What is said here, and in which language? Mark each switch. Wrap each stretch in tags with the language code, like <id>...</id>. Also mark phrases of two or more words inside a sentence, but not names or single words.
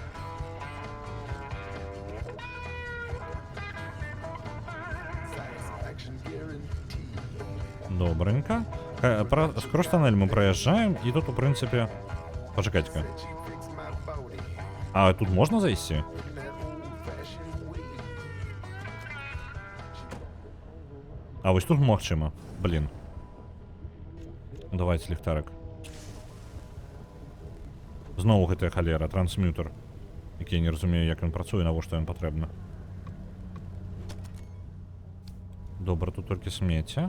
<ru>Добренько. Скоро тоннель мы проезжаем, и тут, в принципе... Почекайте-ка. А тут можно зайти?</ru> <be>А ось тут магчыма. Блин. Давайте ліхтарик. Знову гэтая халера, трансмютер. Які я не разумею, як ён працуе, навошта ён патрэбна. Добра, тут толькі смецце.</be>